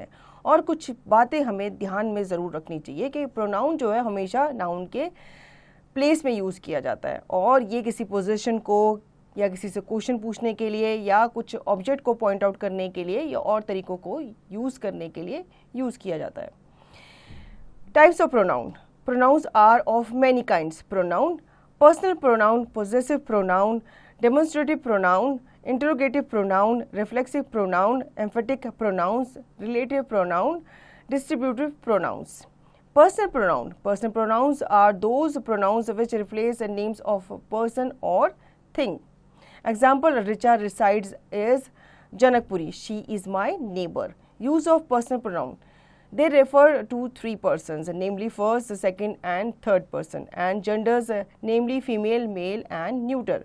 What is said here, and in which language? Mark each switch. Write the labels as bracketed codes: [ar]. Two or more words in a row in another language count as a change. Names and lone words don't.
[hi] और कुछ बातें हमें ध्यान में ज़रूर रखनी चाहिए कि प्रोनाउन जो है हमेशा नाउन के प्लेस में यूज़ किया जाता है और ये किसी पोजीशन को या किसी से क्वेश्चन पूछने के लिए या कुछ ऑब्जेक्ट को [en] point out [hi] करने के लिए या और तरीक़ों को यूज़ करने के लिए यूज़ किया जाता है. [en] types of pronoun. pronouns are of many kinds. pronoun: personal pronoun, possessive pronoun, demonstrative pronoun, interrogative pronoun, reflexive pronoun, emphatic pronouns, relative pronoun, distributive pronouns. Personal pronoun. Personal pronouns are those pronouns which replace the names of a person or thing. Example: Richa resides is Janakpuri. She is my neighbor. Use of personal pronoun. They refer to three persons, namely first, second and third person, and genders, namely female, male and neuter.